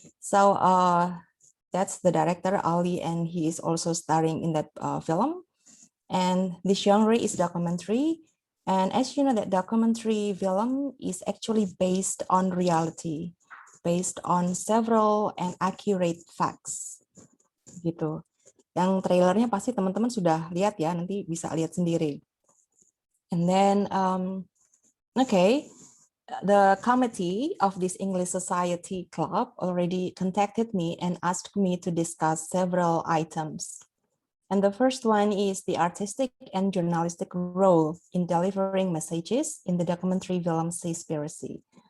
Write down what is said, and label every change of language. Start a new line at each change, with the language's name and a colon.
English: So that's the director Ali, and he is also starring in that film. And the genre is documentary. And as you know, that documentary film is actually based on reality, based on several and accurate facts.
Indonesian: Gitu. Yang trailernya pasti teman-teman sudah lihat ya, nanti bisa lihat sendiri.
English: And then, okay, the committee of this English Society Club already contacted me and asked me to discuss several items. And the first one is the artistic and journalistic role in delivering messages in the documentary film Seaspiracy.